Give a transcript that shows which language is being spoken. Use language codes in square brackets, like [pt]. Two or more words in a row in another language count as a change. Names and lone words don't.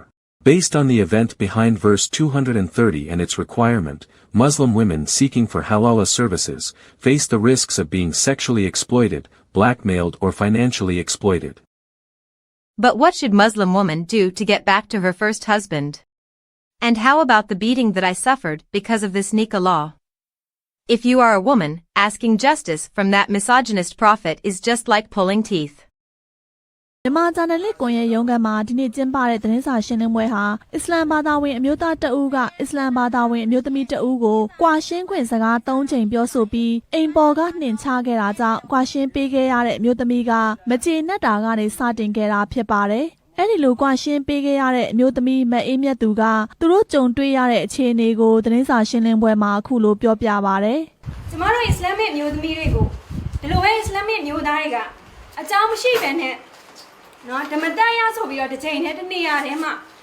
[en] Based on the event behind verse 230 and its requirement, Muslim women seeking for halala services face the risks of being sexually exploited, blackmailed or financially exploited. But what should Muslim woman do to get back to her first husband? And how about the beating that I suffered because of this nikah law? If you are a woman, asking justice from that misogynist prophet is just like pulling teeth. [my] မြန်မာဂျာနယ်လစ်ကွန်ရဲ့ရုံးခန်းမှာဒီနေ့ကျင်းပတဲ့သတင်းစာရှင်းလင်းပွဲဟာအစ္စလာမ်ဘာသာဝင်အမျိုးသားတအူးကအစ္စလာမ်ဘာသာဝင်အမျိုးသမီးတအူး ကိုကွာရှင်းခွင့်စကား3ချိန်ပြောဆိုပြီးအိမ်ပေါ်ကနှင်ချခဲ့တာကြောင့်ကွာရှင်းပေးခဲ့ရတဲ့အမျိုးသမီးကမကျေနပ်တာကနေစတင်ခဲ့တာဖြစ်ပါတယ်။အဲ့ဒီလိုကွာရှင်းပေးခဲ့ရတဲ့အမျိုးသမီးမအေးမြတ်သူကသူတို့ကြုံတွေ့ရတဲ့အခြေအနေကိုသတင်းစာရှင်းလင်းပွဲမှာအခုလိုပြောပြပါတယ်။ကျမတို့အစ္စလာမ်မျိုးသမီးတွေကိုဒီလိုပဲအစ္စလာမ်မျိုးသားတွေကအကြောင်းမရှိပဲနဲ့နော်ဓမ္မတန်ရဆိုပြီးတော့တစ်ချိန်နဲ့တစ်နေရာထဲမှာ